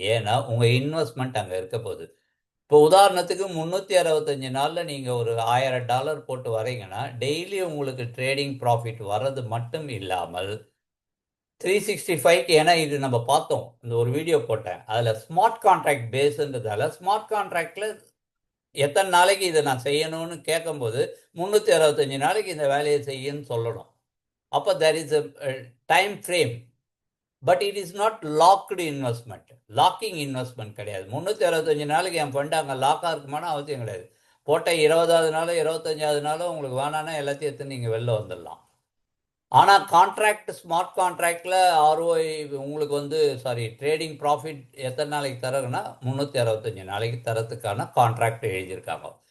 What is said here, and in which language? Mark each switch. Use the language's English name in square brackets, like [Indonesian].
[Tamil] ஏன்னா உங்க இன்வெஸ்ட்மெண்ட் அங்க இருக்க போகுது. இப்போ உதாரணத்துக்கு 365 நாள்ல நீங்க ஒரு $1000 போட்டு வரீங்கன்னா, டெய்லி உங்களுக்கு ட்ரேடிங் ப்ராஃபிட் வர்றது மட்டும் இல்லாமல் 365க்கு, ஏன்னா இது நம்ம பார்த்தோம், இந்த ஒரு வீடியோ போட்டேன், அதுல ஸ்மார்ட் கான்ட்ராக்ட் பேஸ்ன்றதால ஸ்மார்ட் கான்ட்ராக்ட்ல எத்தனை நாளைக்கு இதை நான் செய்யணும்னு கேட்கும்போது 365 நாளைக்கு இந்த வேலையை செய்யன்னு சொல்லணும். [English] அப்போ there is a time frame, but it is not locked investment. [Tamil] Locking investment கிடையாது. 365 நாளைக்கு என் ஃபண்ட் அங்கே லாக்காக இருக்குமான அவசியம் கிடையாது. போட்ட 20வது நாளோ 25வது நாளோ உங்களுக்கு வேணான்னா எல்லாத்தையும் எடுத்து நீங்கள் வெளில வந்துடலாம். ஆனால் கான்ட்ராக்ட், ஸ்மார்ட் கான்ட்ராக்டில் ஆர்ஓஐ உங்களுக்கு வந்து ட்ரேடிங் ப்ராஃபிட் எத்தனை நாளைக்கு தரதுன்னா 365 நாளைக்கு தரத்துக்கான கான்ட்ராக்ட் எழுதியிருக்காங்க.